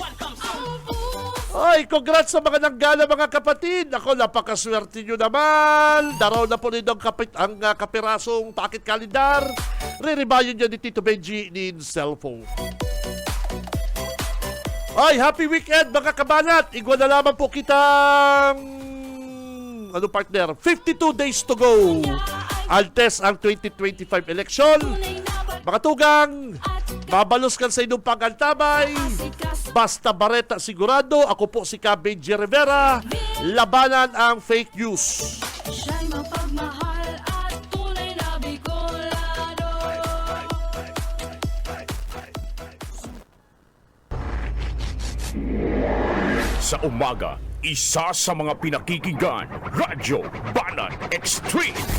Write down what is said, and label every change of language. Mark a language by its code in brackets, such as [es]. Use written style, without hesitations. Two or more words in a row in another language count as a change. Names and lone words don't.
[bik] Ay, congrats sa mga nanggala mga kapatid. Ako, napakaswerte nyo naman. Daraw na po nito ang kapirasong [en] pocket calendar. [bik] Re-rebayan nyo ni Tito Benji ni cellphone. Ay, [en] happy weekend [bik] mga kabanat. Igwa na lamang po kitang partner, 52 [en] days to go. [bik] Altes ang 2025 election. Mga tugang, babalos kan sa inyong pagantabay. Basta Bareta sigurado. Ako po si Benji Rivera. [tl] Labanan ang [en] fake news. [tl] siya'y mapagmahal at tunay na Bicolano. Sa umaga, isa sa mga pinakikinggan, Radyo Banat Extreme.